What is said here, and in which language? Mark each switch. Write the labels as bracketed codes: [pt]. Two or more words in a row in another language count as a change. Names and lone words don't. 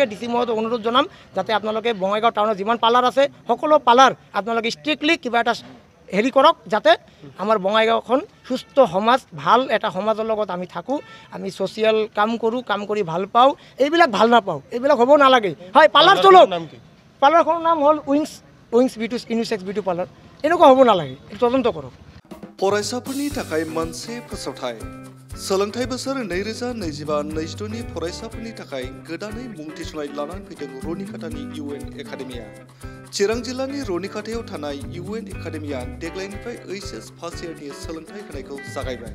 [as] DC মহোদয়ক অনুৰোধ জনাম, যাতে আপোনালোকে বঙাইগাঁও টাউনত যিমান পাৰ্লাৰ আছে, সকলো পাৰ্লাৰ আপোনালোকে ষ্ট্ৰিক্টলি কিবা এটা হেৰি কৰক, যাতে আমাৰ বঙাইগাঁওখন সুস্থ সমাজ, ভাল এটা সমাজৰ লগত আমি থাকোঁ, আমি ছ'চিয়েল কাম কৰোঁ, কাম কৰি ভাল পাওঁ, এইবিলাক ভাল নাপাওঁ, এইবিলাক হ'ব নালাগে। হয়, পাৰ্লাৰ চলক, পাৰ্লাৰখনৰ নাম হ'ল উইংছ বিউটি ইউনিচেক্স বিউটি পাৰ্লাৰ, এনেকুৱা হ'ব নালাগে, এইটো তদন্ত কৰক। [brx] फरायसाफोरनि थाखाय मोनसे फोसावथाय सोलोंथाइ बोसोर 2025-26नि फरायसाफोरनि थाखाय गोदानै मुं थिसननाय लानानै फैदों रुनिकाटानि UN एकाडेमिया। चिरां जिल्लानि रुनिकाटायाव थानाय UN एकाडेमिया देग्लायनिफ्राय HS फार्स्ट इयारनि सोलोंथाइ होनायखौ जागायबाय।